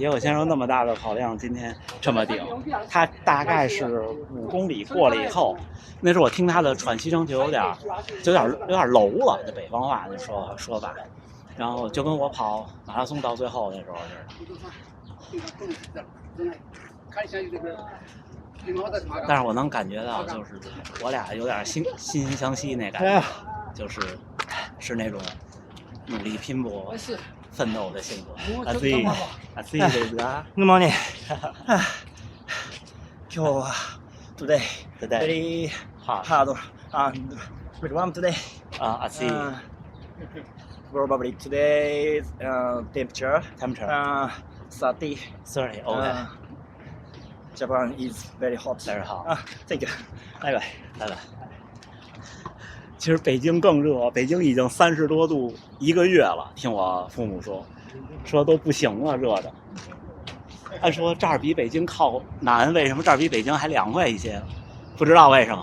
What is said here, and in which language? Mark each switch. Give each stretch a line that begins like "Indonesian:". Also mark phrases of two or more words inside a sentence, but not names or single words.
Chinese: 野口先生那么大的跑量，今天这么顶，他大概是5公里过了以后，那时候我听他的喘息声就有点楼了，这北方话那说法，然后就跟我跑马拉松到最后那时候似的。但是我能感觉到，就是我俩有点惺惺相惜那感觉，就是那种努力拼搏、奋斗的性格。
Japanese: 暑いですが。
English: Good morning. 今日は today very hard and very warm today.
Japanese: 暑い。
English: Probably today's temperature 30. Okay. Japan is very hot. Very hot. Thank you.
Chinese: 拜拜。其实北京更热，北京已经30多度1个月了，听我父母说都不行了，热的。按说这儿比北京靠南，为什么这儿比北京还凉快一些？不知道为什么。